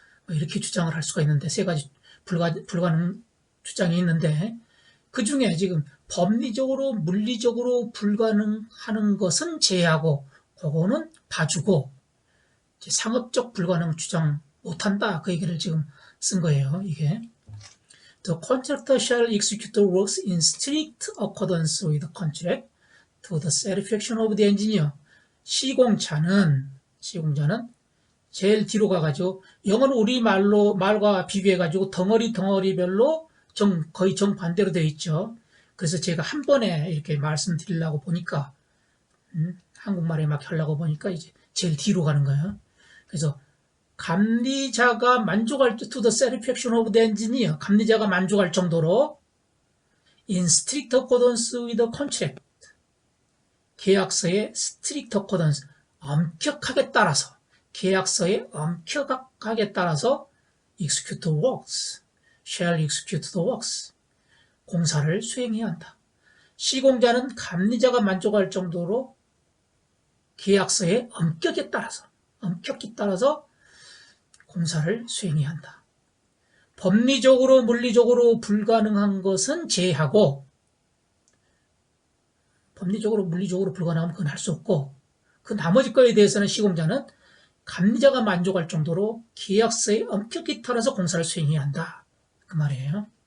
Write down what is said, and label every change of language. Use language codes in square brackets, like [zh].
[ko] 이렇게 주장을 할 수가 있는데 세 가지 불가능 주장이 있는데 그 중에 지금 법리적으로 물리적으로 불가능하는 것은 제외하고 그거는 봐주고 상업적 불가능 주장 못한다 그 얘기를 지금 쓴 거예요. 이게 [en] The contractor shall execute the works in strict accordance with the contract to the satisfaction of the engineer. [ko] 시공자는 제일 뒤로 가가지고 영어는 우리 말과 비교해가지고 덩어리별로 거의 정반대로 되어 있죠. 그래서 제가 한 번에 이렇게 말씀드리려고 보니까 한국말에 막 하려고 보니까 이제 제일 뒤로 가는 거예요. 그래서 감리자가 만족할 [en] to the satisfaction of the engineer [ko] 감리자가 만족할 정도로 [en] in strict accordance with the contract [ko] 계약서의 [en] strict accordance [ko] 엄격하게 따라서 계약서에 엄격하게 따라서 [en] execute the works shall execute the works [ko] 공사를 수행해야 한다. 시공자는 감리자가 만족할 정도로 계약서에 엄격히 따라서 공사를 수행해야 한다. 법리적으로 물리적으로 불가능한 것은 제외하고 법리적으로 물리적으로 불가능하면 그건 할 수 없고 그 나머지 거에 대해서는 시공자는 감리자가 만족할 정도로 계약서에 엄격히 따라서 공사를 수행해야 한다. 그 말이에요.